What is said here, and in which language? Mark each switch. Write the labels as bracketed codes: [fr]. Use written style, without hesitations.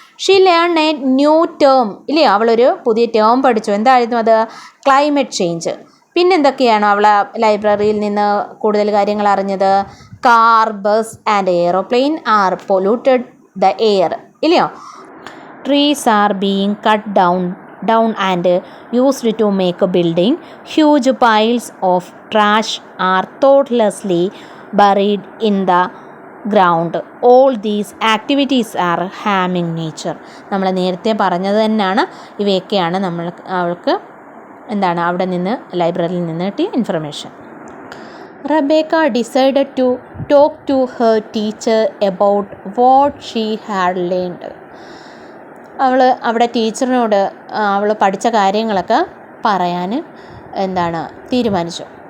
[en] she learn a new term, [ml] ഇല്ലേ? അവളൊരു പുതിയ ടേം പഠിച്ചു. എന്തായിരുന്നു അത്? Climate change. പിന്നെന്തൊക്കെയാണ് അവൾ ലൈബ്രറിയിൽ നിന്ന് കൂടുതൽ കാര്യങ്ങൾ അറിഞ്ഞത്? [en] car, bus and aeroplane are polluted the air, [ml] ഇല്ലയോ? [en] Trees are being cut down and used to make a building. Huge piles of trash are thoughtlessly buried in the ground. All these activities are harming nature. [ml] നമ്മൾ നേരത്തെ പറഞ്ഞത് തന്നെയാണ്. ഇവയൊക്കെയാണ് അവൾക്ക് അവിടെ നിന്ന് ലൈബ്രറിയിൽ നിന്ന് കിട്ടിയ information. [en] Rebecca decided to talk to her teacher about what she had learned. [ml] അവൾ അവിടെ ടീച്ചറിനോട് അവൾ പഠിച്ച കാര്യങ്ങളൊക്കെ പറയാൻ തീരുമാനിച്ചു.